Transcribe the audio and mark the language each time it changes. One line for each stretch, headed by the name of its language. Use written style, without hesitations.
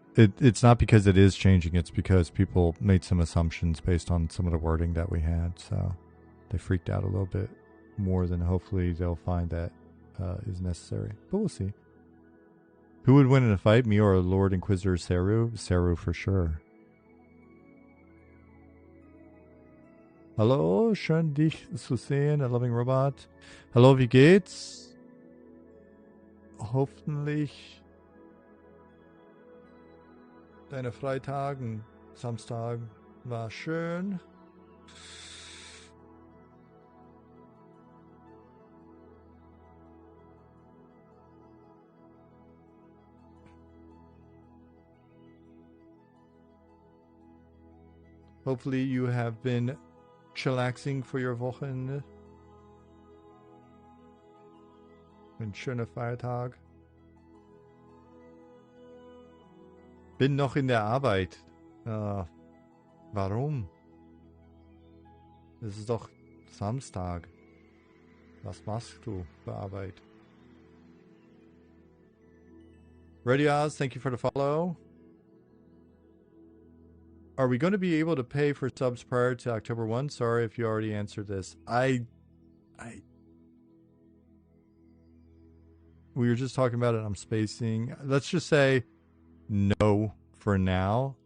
English: It's not because it is changing. It's because people made some assumptions based on some of the wording that we had. So they freaked out a little bit more than hopefully they'll find that is necessary. But we'll see. Who would win in a fight, me or Lord Inquisitor Seru? Seru for sure.
German: Hallo, schön dich zu sehen, a loving robot. Hallo, wie geht's? Hoffentlich deine Freitagen, Samstag war schön.
English: Hopefully you have been chillaxing for your Wochenende.
German: Ein schöner Feiertag. Bin noch in der Arbeit. Warum? Es ist doch Samstag. Was machst du für Arbeit?
English: Ready Oz, thank you for the follow. Are we going to be able to pay for subs prior to October 1? Sorry if you already answered this. We were just talking about it. I'm spacing. Let's just say no for now.